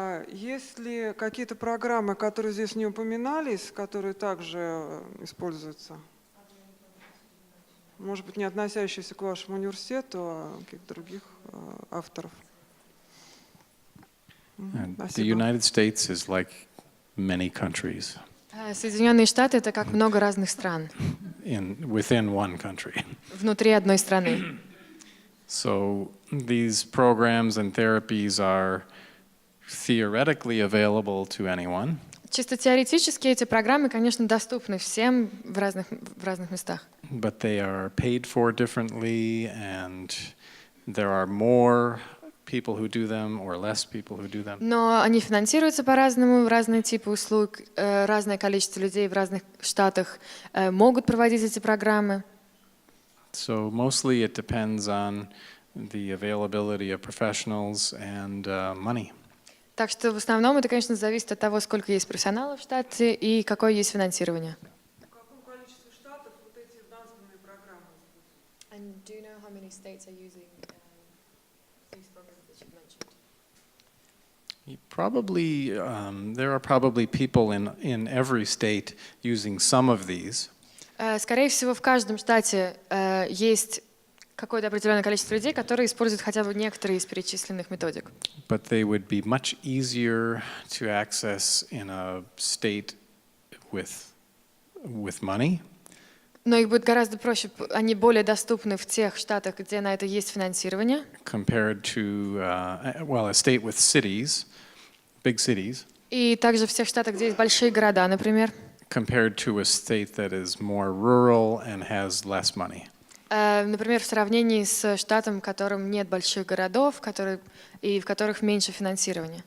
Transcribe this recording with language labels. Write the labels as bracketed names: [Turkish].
[Russian] Есть ли какие-то программы, которые здесь не упоминались, которые также используются? Может быть, не относящиеся к вашему университету, а каких-то других авторов? [English] The United States is like many countries. [Russian] Соединенные Штаты — это как много разных стран. [English] Within one country. [Russian] Внутри одной страны. [English] So these programs and therapies are theoretically available to anyone. [Russian] Чисто теоретически эти программы, конечно, доступны всем в разных местах. [English] But they are paid for differently, and there are more people who do them or less people who do them. [Russian] Но они финансируются по-разному, разные типы услуг, разное количество людей в разных штатах могут проводить эти программы. [English] So mostly it depends on the availability of professionals and money. [Russian] Так что в основном это, конечно, зависит от того, сколько есть профессионалов в штате и какое есть финансирование. В каком количестве штатов вот эти названные программы? [English] And do you know how many states are using these programs that you mentioned? Probably, there are probably people in every state using some of these. [Russian] Скорее всего, в каждом штате есть какое-то определенное количество людей, которые используют хотя бы некоторые из перечисленных методик. [English] But they would be much easier to access in a state with money. [Russian] Но их будет гораздо проще, они более доступны в тех штатах, где на это есть финансирование. [English] Compared to, a state with cities, big cities. [Russian] И также в тех штатах, где есть большие города, например. [English] Compared to a state that is more rural and has less money. [Russian] Например, в сравнении с штатом, в котором нет больших городов, и в которых меньше финансирования.